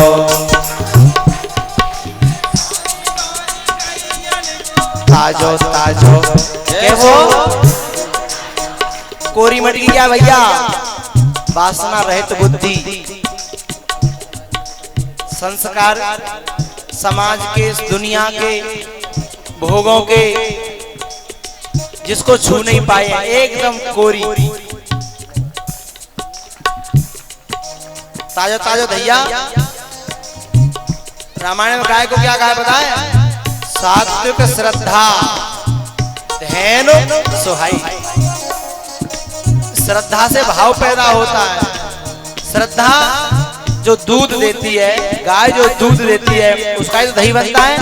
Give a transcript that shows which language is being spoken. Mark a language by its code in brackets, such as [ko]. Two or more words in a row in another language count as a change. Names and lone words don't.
[hi] ताजो ताजो कैसो। कोरी मटकी क्या भैया? वासना रहित बुद्धि, संस्कार समाज के, दुनिया के, भोगों के, जिसको छू नहीं पाए, एकदम कोरी। ताजो ताजो भैया। रामायण में गाय को क्या गाय बताए? सात्विक श्रद्धा ध्यान सुहाई। श्रद्धा से भाव पैदा होता है। श्रद्धा जो दूध देती है, गाय जो दूध देती है, उसका ही तो दही बनता है।